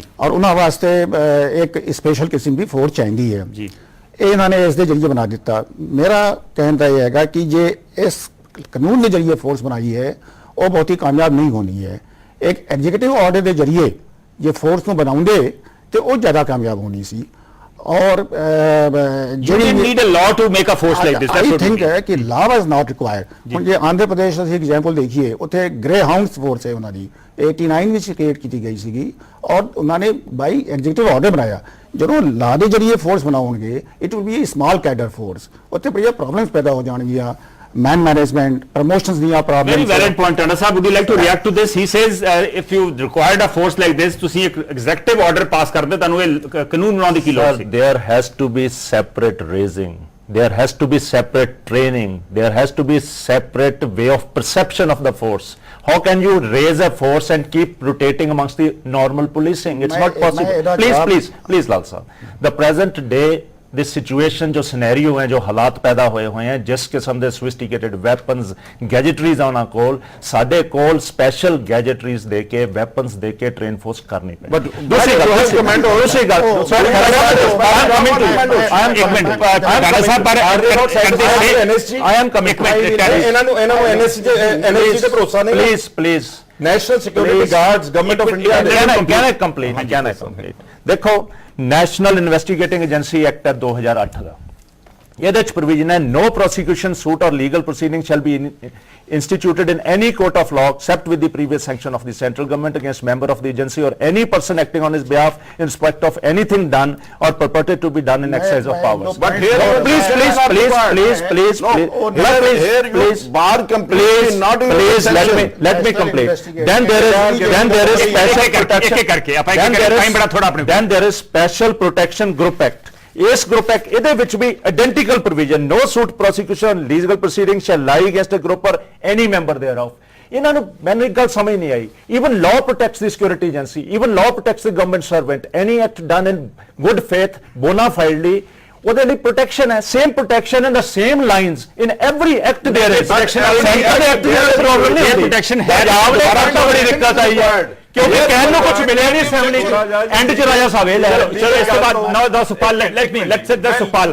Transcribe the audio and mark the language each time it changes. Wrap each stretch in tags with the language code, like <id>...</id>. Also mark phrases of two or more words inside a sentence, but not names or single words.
<pa>ਔਰ ਉਹਨਾਂ ਵਾਸਤੇ ਇੱਕ ਸਪੈਸ਼ਲ ਕਿਸਮ ਦੀ ਫੋਰਸ ਚਾਹੀਦੀ ਹੈ ਜੀ। ਇਹ ਇਹਨਾਂ ਨੇ ਇਸ ਦੇ ਜ਼ਰੀਏ ਬਣਾ ਦਿੱਤਾ। ਮੇਰਾ ਕਹਿਣ ਦਾ ਇਹ ਹੈਗਾ ਕਿ ਜੇ ਇਸ ਕਾਨੂੰਨ ਦੇ ਜ਼ਰੀਏ ਫੋਰਸ ਬਣਾਈ ਹੈ ਉਹ ਬਹੁਤ ਹੀ ਕਾਮਯਾਬ ਨਹੀਂ ਹੋਣੀ ਹੈ। ਇੱਕ ਐਗਜ਼ੀਕਿਊਟਿਵ ਆਰਡਰ ਦੇ ਜ਼ਰੀਏ ਜੇ ਫੋਰਸ ਨੂੰ ਬਣਾਉਂਦੇ ਤੇ ਉਹ ਜ਼ਿਆਦਾ ਕਾਮਯਾਬ ਹੋਣੀ ਸੀ। ਔਰ</pa> <en>You didn't need a law to make a force like this. I think</en> <pa>ਹੈ ਕਿ</pa> <en>law was not required।</en> <pa>ਹੁਣ ਜੇ ਆਂਧਰ ਪ੍ਰਦੇਸ਼ ਅਸੀਂ ਐਗਜ਼ਾਮਪਲ ਦੇਖੀਏ, ਉੱਥੇ ਗ੍ਰੇ ਹਾਊਂਡਸ ਫੋਰਸ ਹੈ ਉਹਨਾਂ ਦੀ 89 ਵਿੱਚ ਕ੍ਰੀਏਟ ਕੀਤੀ ਗਈ ਸੀਗੀ ਔਰ ਉਹਨਾਂ ਨੇ</pa> <en>by executive order</en> <pa>ਬਣਾਇਆ। ਜਦੋਂ ਲਾ ਦੇ ਜ਼ਰੀਏ ਫੋਰਸ ਬਣਾਉਣਗੇ</pa> <en>it will be small cadre force,</en> <pa>ਉੱਥੇ ਬੜੀਆਂ ਪ੍ਰੋਬਲਮਸ ਪੈਦਾ ਹੋ ਜਾਣਗੀਆਂ,</pa> <en>man management, promotions ਦੀਆਂ problems। Very valid point, Tanda Sahab. Would you like to react to this? He says if you required a force like this,</en> <pa>ਤੁਸੀਂ ਇੱਕ</pa> <en>executive order pass</en> <pa>ਕਰਦੇ, ਤੁਹਾਨੂੰ ਇਹ ਕਾਨੂੰਨ ਬਣਾਉਣ ਦੀ ਕੀ ਲੋੜ ਸੀ?</pa> <en>There has to be separate raising, there has to be separate training, there has to be separate way of perception of the force. How can you raise a force and keep rotating amongst the normal policing? It's not possible. Please Lal Sahab, the present day the situation</en> <hi>जो सिनेरियो है, जो हालात पैदा हुए हैं, जिस किस्म के</hi> <en>sophisticated weapons गैजेटरीज</en> <pa>ਉਹਨਾਂ ਕੋਲ, ਸਾਡੇ ਕੋਲ</pa> <en>special gadgetries</en> <pa>ਦੇ ਕੇ</pa> <en>weapons</en> <pa>ਦੇ ਕੇ</pa> <en>train force</en> <hi>करनी पड़ेगी।</hi> <pa>But दूसरी ਗੱਲ</pa> <en>I am coming to</en> <pa>ਇਹਨਾਂ ਨੂੰ NSG ਤੇ ਭਰੋਸਾ ਨਹੀਂ।</pa> <en>please ਨੈਸ਼ਨਲ ਸਿਕਿਉਰਿਟੀ ਗਾਰਡਸ ਗਵਰਨਮੈਂਟ ਆਫ ਇੰਡੀਆ can I complete?</en> <pa>ਦੇਖੋ, ਨੈਸ਼ਨਲ ਇਨਵੈਸਟੀਗੇਟਿੰਗ ਏਜੰਸੀ ਐਕਟ ਹੈ 2008 ਦਾ। ਇਹਦੇ ਚ ਪ੍ਰੋਵੀਜ਼ਨ ਹੈ,</pa> <en>no prosecution, suit or legal proceeding shall be instituted in any court of law except with the previous sanction of the central government against member of the agency or any person acting on his behalf in respect of anything done or purported to be done in exercise of powers. But here Please, bar completely not in let me complete. Then there is special protection. Then there is special protection group act.</en> <pa>ਇਸ ਗਰੁੱਪ ਐਕਟ ਇਹਦੇ ਵਿੱਚ ਵੀ</pa> <en>identical provision, no suit prosecution legal proceeding shall lie against a group or any member thereof।</en> <pa>ਇਹਨਾਂ ਨੂੰ ਮੈਨੂੰ ਇੱਕ ਗੱਲ ਸਮਝ ਨਹੀਂ ਆਈ।</pa> <en>even law protects the security agency, even law protects the government servant, any act done in good faith bona fidely,</en> <pa>ਉਹਦੇ ਲਈ ਪ੍ਰੋਟੈਕਸ਼ਨ ਹੈ,</pa> <en>same protection in the same lines in every act there is problem</en> <pa>ਨਹੀਂ ਹੁੰਦੀ। ਪ੍ਰੋਟੈਕਸ਼ਨ ਹੈ, ਪੰਜਾਬ ਦੇ ਐਕਟ ਤੋਂ ਬੜੀ ਦਿੱਕਤ ਆਈ ਹੈ ਕਿਉਂਕਿ ਕਹਿਣ ਨੂੰ ਕੁਝ ਮਿਲਿਆ ਨਹੀਂ ਅਸੈਂਬਲੀ ਚ। ਐਂਡ ਚ ਰਾਜਾ ਸਾਹਿਬ ਇਹ ਲੈ ਲਓ। ਚਲੋ ਇਸ ਤੋਂ ਬਾਅਦ 9-10 ਸੁਪਾਲ ਲੈਟਸ 10 ਸੁਪਾਲ।</pa>